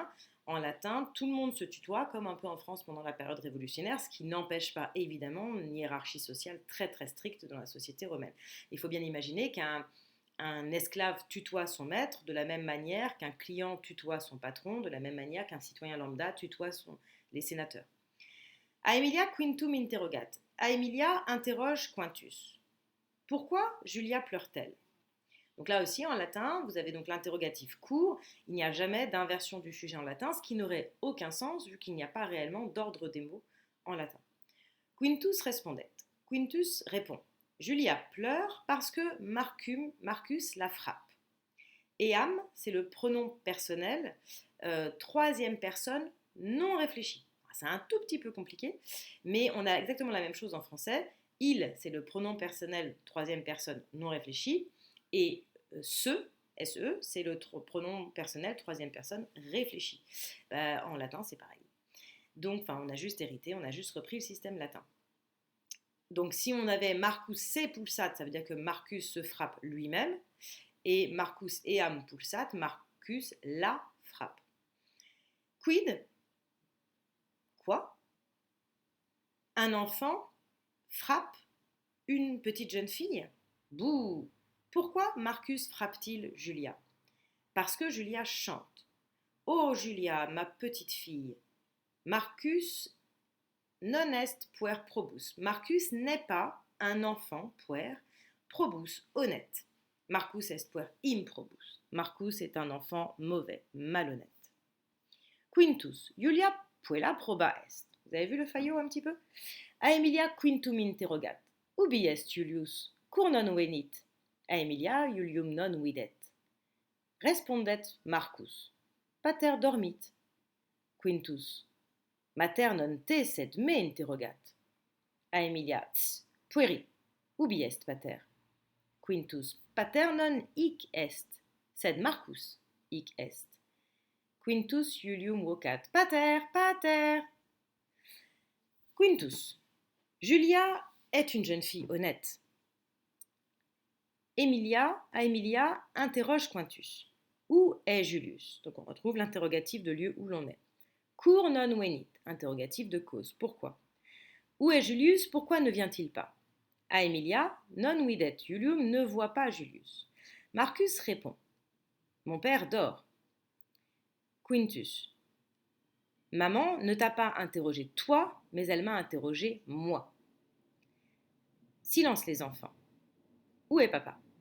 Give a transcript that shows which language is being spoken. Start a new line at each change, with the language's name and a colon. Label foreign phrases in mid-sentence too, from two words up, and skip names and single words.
French: En latin, tout le monde se tutoie, comme un peu en France pendant la période révolutionnaire, ce qui n'empêche pas évidemment une hiérarchie sociale très très stricte dans la société romaine. Il faut bien imaginer qu'un esclave tutoie son maître de la même manière qu'un client tutoie son patron, de la même manière qu'un citoyen lambda tutoie les sénateurs.
Latin: A Emilia quintum interrogat.
French: A Emilia interroge Quintus. Pourquoi Julia pleure-t-elle? Donc là aussi, en latin, vous avez donc l'interrogatif court. Il n'y a jamais d'inversion du sujet en latin, ce qui n'aurait aucun sens vu qu'il n'y a pas réellement d'ordre des mots en latin.
Latin: Quintus respondet.
French: Quintus répond. Julia pleure parce que Marcus la frappe. Eam, c'est le pronom personnel, troisième personne non réfléchi. C'est un tout petit peu compliqué, mais on a exactement la même chose en français. Il, c'est le pronom personnel, troisième personne non réfléchi, et SE, c'est le pronom personnel, troisième personne réfléchi. En latin, c'est pareil. Donc, on a juste hérité, on a juste repris le système latin. Donc, si on avait Marcus
Latin: se pulsat,
French: ça veut dire que Marcus se frappe lui-même, et
Latin: Marcus eam pulsat,
French: Marcus la frappe. Quid? Quoi? Un enfant frappe une petite jeune fille? Bouh! Pourquoi Marcus frappe-t-il Julia? Parce que Julia chante. Oh Julia, ma petite fille,
Latin: Marcus non est puer probus.
French: Marcus n'est pas un enfant
Latin: puer, probus,
French: honnête.
Latin: Marcus est puer improbus.
French: Marcus est un enfant mauvais, malhonnête.
Latin: Quintus, Julia puella proba est.
French: Vous avez vu le faillot un petit peu?
Latin: A Emilia quintum interrogat. Ubi est Julius? Cur non venit? A Emilia Julium non videt. Respondet Marcus. Pater dormit. Quintus. Mater non te sed me interrogat. A Emilia, pueri, ubi est pater? Quintus. Pater non hic est, sed Marcus hic est. Quintus Julium vocat. Pater, pater. Quintus.
French: Julia est une jeune fille honnête. Emilia interroge Quintus. Où est Julius? Donc on retrouve l'interrogatif de lieu où l'on est.
Latin: Cur non venit,
French: interrogatif de cause. Pourquoi? Où est Julius? Pourquoi ne vient-il pas? À Emilia,
Latin: non videt Julium,
French: ne voit pas Julius. Marcus répond. Mon père dort. Quintus. Maman ne t'a pas interrogé toi, mais elle m'a interrogé moi. Silence les enfants. Où est papa?